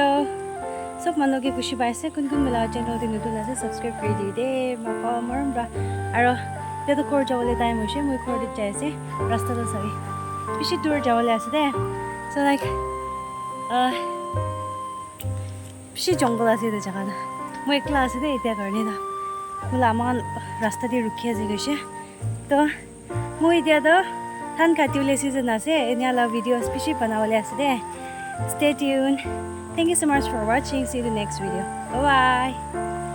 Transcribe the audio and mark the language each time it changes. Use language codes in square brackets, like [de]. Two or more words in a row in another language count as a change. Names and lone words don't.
[nag] Sob mano ke kushi bai se kun kun mila channel din nutun ase subscribe kari di de mako marum bra aro te to khor jawale time hoise moi khor dik jai ase rasta to sabi bishi dur jawale ase de so like bishi jungle ase de jaga na moi ekla ase de etia karne da mula man rasta de rukhi ase goise to moi etia to than katiule season ase enya la videos bishi banawale ase de [en] Stay tuned. Thank you so much for watching. See you in the next video. Bye bye.